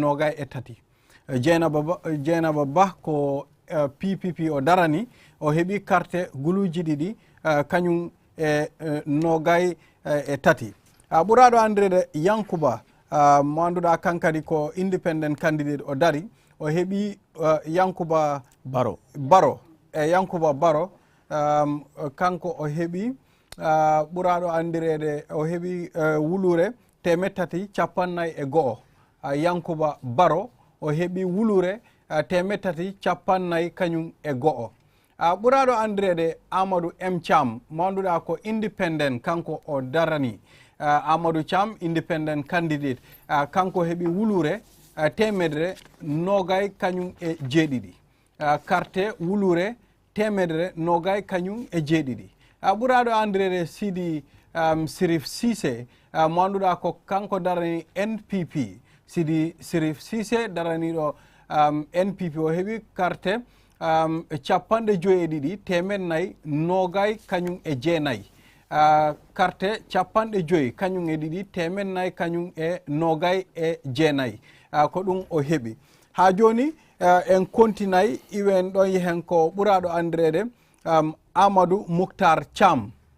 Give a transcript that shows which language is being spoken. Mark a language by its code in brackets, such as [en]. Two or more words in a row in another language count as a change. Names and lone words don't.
[ff] nogay e tati Jenaba Ba ko PPP o darani o hebi carte guluji didi kanyum e nogay e tati burado andirede Yankuba mo anduda kankadi ko [en] independent candidate [ff] o dari o hebi Yankuba Baro Yankuba Baro kanko o hebi ɓuraɗo andirede o heɓi wulure temettati capannay e go'o Yankuba Baro o heɓi wulure temettati capannay kañum e go'o ɓuraɗo andirede Amadou M Cham mo anduɗa ko independent kanko o darani Amadou Cham [en] independent candidate [ff] kanko heɓi wulure temedere nogay kañum e jeeɗiɗi carte wulure temedere nogay kañum e jeeɗiɗi ɓuraɗo andirede Sidi Sirif Sise mo anduɗa ko kanko darani NPP Sidi Sirif Sise daraniɗo NPP o heɓi carte capanɗe joyi temennayyi nogay kañum e jeenayyi carte capanɗe joyi kañum e ɗiɗi temennayyi kañum e nogay e jeenayyi ko ɗum o heɓi ha joni en kontinay iwen ɗon yehen ko ɓuraɗo andirede Amadou Moukhtar Cham